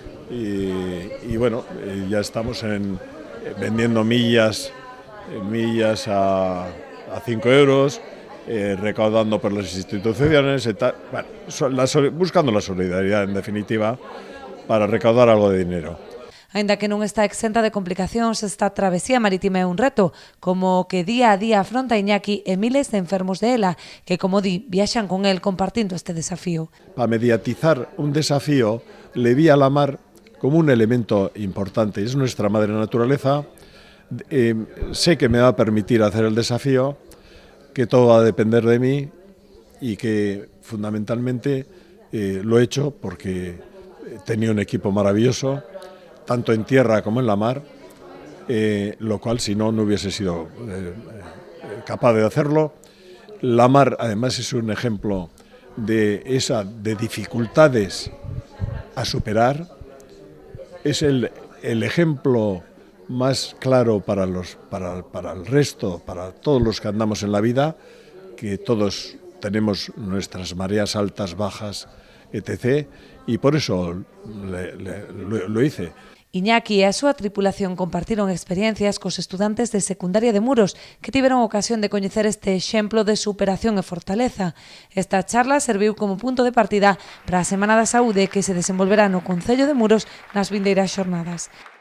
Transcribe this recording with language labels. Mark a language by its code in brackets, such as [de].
[es] Y bueno, ya estamos vendiendo millas a 5 euros, recaudando por las instituciones, bueno, buscando la solidaridad, en definitiva, para recaudar algo de dinero. [gl] Aínda que non está exenta de complicacións, esta travesía marítima é un reto, como que día a día afronta Iñaki e miles de enfermos de ELA, que, como di, viaxan con el compartindo este desafío. [es] Para mediatizar un desafío, le vi a la mar como un elemento importante. Es nuestra madre naturaleza. Sé que me va a permitir hacer el desafío, que todo va a depender de mí y que fundamentalmente lo he hecho porque tenía un equipo maravilloso, tanto en tierra como en la mar, lo cual si no hubiese sido capaz de hacerlo. La mar además es un ejemplo de dificultades a superar, es el ejemplo más claro para el resto, para todos los que andamos en la vida, que todos tenemos nuestras mareas altas, bajas, etc. Y por eso lo hice. [gl] Iñaki e a súa tripulación compartiron experiencias cos estudantes de secundaria de Muros, que tiveron ocasión de coñecer este exemplo de superación e fortaleza. Esta charla serviu como punto de partida para a Semana da Saúde, que se desenvolverá no Concello de Muros nas vindeiras xornadas.